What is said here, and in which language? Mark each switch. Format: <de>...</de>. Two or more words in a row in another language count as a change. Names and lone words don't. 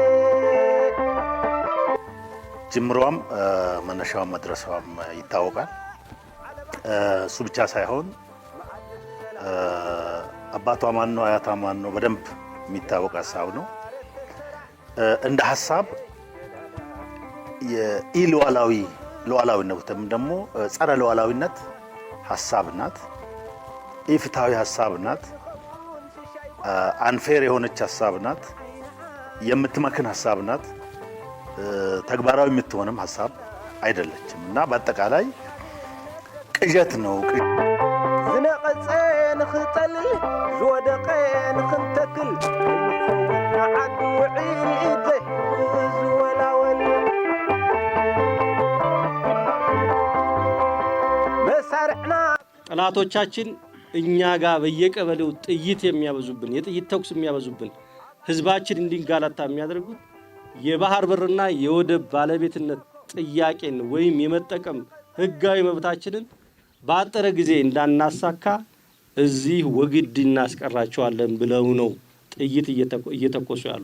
<am>ጅምሯም መነሻውም መድረሻውም ይታወቃል። እሱ ብቻ ሳይሆን አባቷ ማን ነው አያቷ ማን ነው በደንብ የሚታወቅ ሀሳብ ነው። እንደ ሀሳብ ሉዓላዊነትም ደግሞ ጸረ ሉዓላዊነት ሀሳብ ናት። ኢፍትሃዊ ሀሳብ ናት። አንፌር የሆነች ሀሳብ ናት። የምትመክን ሀሳብ ናት። ተግባራዊ የምትሆንም ሀሳብ አይደለችም እና በአጠቃላይ ቅዠት ነው።</am> <ti>ዝነቀፀን ክጠል ዝወደቀን ክንተክል ዓዱ ውዒል ዝወላወል</ti> <am>መሳርዕና ጠላቶቻችን እኛ ጋር በየቀበሌው ጥይት የሚያበዙብን የጥይት ተኩስ የሚያበዙብን ህዝባችን እንዲንጋላታ የሚያደርጉት የባህር በርና የወደብ ባለቤትነት ጥያቄን ወይም የመጠቀም ህጋዊ መብታችንን በአጠረ ጊዜ እንዳናሳካ እዚህ ወግድ እናስቀራቸዋለን ብለው ነው ጥይት እየተኮሱ ያሉ።</am>